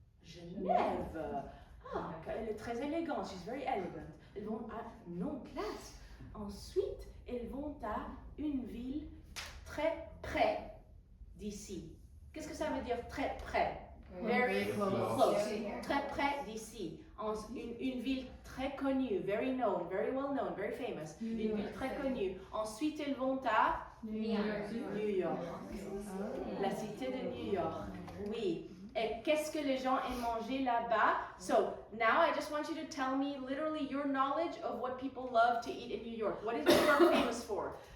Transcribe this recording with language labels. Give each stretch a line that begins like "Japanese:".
French: Genève. Ah, elle est très élégante.
English: She's very elegant.
French: Elles vont à non-classe. Ensuite, elles vont à une ville très près d'ici. Qu'est-ce que ça veut dire très près?
English: Very close.
French: Très près d'ici. Une ville très connue,
English: very known, very well known, very famous.
French: Une ville très connue. Ensuite, elles vont à New York. La cité de New York. Oui. Et qu'est-ce que les gens aiment manger là-bas?
English: So, now I just want you to tell me literally your knowledge of what people love to eat in New York. What is New York famous for?